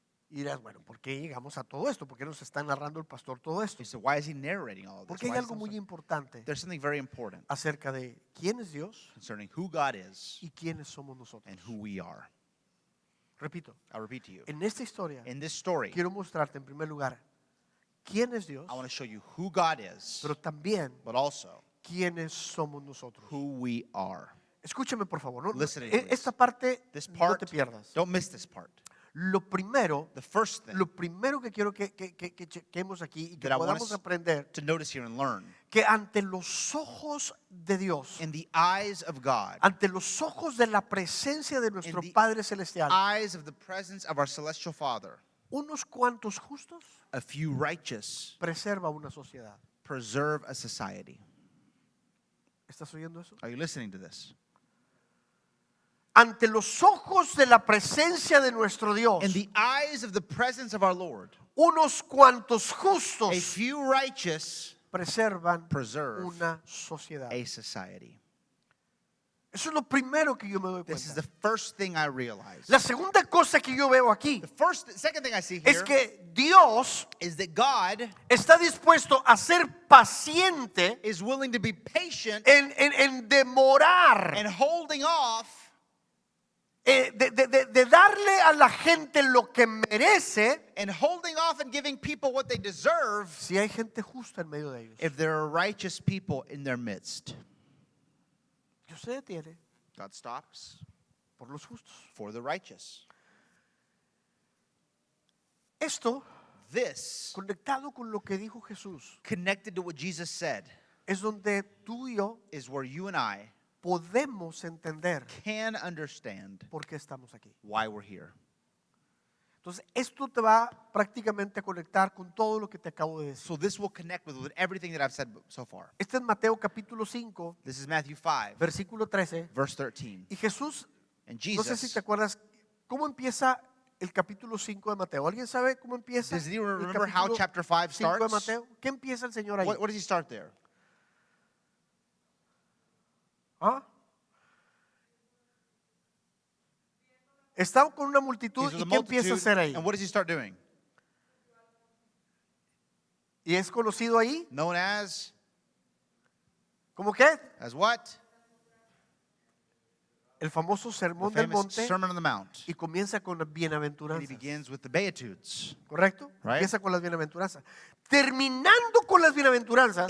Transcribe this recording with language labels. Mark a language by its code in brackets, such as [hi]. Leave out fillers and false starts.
[es] Y dirás, bueno, ¿por qué llegamos a todo esto? ¿Por qué nos está narrando el pastor todo esto? [en] You say, why is he narrating all of this? [es] Porque hay [en] Why is [es] algo [en] it [es] muy [en] so- [es] importante [en] There's something very important [es] acerca de quién es Dios [en] concerning who God is [es] y quiénes somos nosotros. [en] and who we are. [es] Repito, [en] I'll repeat to you. [es] en esta historia [en] In this story, [es] quiero mostrarte en primer lugar quién es Dios, [en] I want to show you who God is, [es] pero también [en] but also [es] quiénes somos nosotros. [en] who we are. [es] Escúchame por favor, [en] Listen, please. [es] esta parte [en] This [es] no [en] part, [es] te pierdas. [en] don't miss this part. [es] Lo primero [en] The first thing [es] Lo primero que quiero que chequemos aquí y que [en] that I want [es] podamos [en] us [es] aprender, [en] to notice here and learn, [es] que ante los ojos de Dios, [en] in the eyes of God, [es] ante los ojos de la presencia de nuestro [en] the [es] Padre Celestial, [en] eyes of the presence of our celestial Father, [es] unos cuantos justos [en] a few righteous [es] preserva una sociedad. [en] preserve a society. [es] ¿Estás oyendo eso? [en] Are you listening to this? [es] Ante los ojos de la presencia de nuestro Dios, [en] In the eyes of the presence of our Lord, [es] unos cuantos [en] a [es] justos [en] few righteous [es] preservan [en] preserve [es] una sociedad. [en] a society. [es] Eso es lo primero que yo me doy [en] This is [es] cuenta. [en] the first thing I realized. [es] La segunda cosa que yo veo aquí [en] The second thing I see [es] es [en] here [es] que Dios [en] is that God [es] está dispuesto a ser paciente [en] is willing to be patient [es] en demorar, [en] and holding off [es] de darle a la gente lo que merece [en] and holding off and giving people what they deserve [es] si hay gente justa en medio de ellos. [en] if there are righteous people in their midst. [es] Dios se detiene [en] God stops [es] por los justos. [en] for the righteous. [es] Esto, [en] This, [es] conectado con lo que dijo Jesús, [en] connected to what Jesus said, [es] es donde tú y yo [en] is where you and I [es] podemos entender [en] can understand [es] por qué estamos aquí. [en] why we're here. [es] Entonces, esto te va prácticamente a conectar con todo lo que te acabo de decir. [en] So this will connect with everything that I've said so far. [es] Este es Mateo capítulo 5, [en] This is Matthew 5, [es] versículo 13. [en] verse 13. [es] Y Jesús, [en] And [es] no sé si [en] Jesus, [es] te acuerdas, ¿cómo empieza el capítulo 5 de Mateo? ¿Alguien sabe cómo empieza? [en] does anyone [es] el [en] remember how [es] capítulo [en] chapter 5 [es] 5 de [en] starts? [es] Mateo? ¿Qué empieza el Señor ahí? [en] What does he start there? ¿Ah? [es] Está con una multitud [en] He's with [es] y [en] a [es] ¿qué empieza a [en] multitude, [es] hacer ahí? [en] and what does he start doing? [es] Y es conocido ahí, [en] Known as [es] ¿cómo qué? [en] what? [es] El famoso [en] The [es] sermón del [en] famous [es] monte, [en] Sermon on the Mount. [es] y comienza con las [en] And he [es] bienaventuranzas. [en] begins with the Beatitudes. [es] ¿Correcto? [en] Right. [es] Empieza con las bienaventuranzas. Terminando con las bienaventuranzas,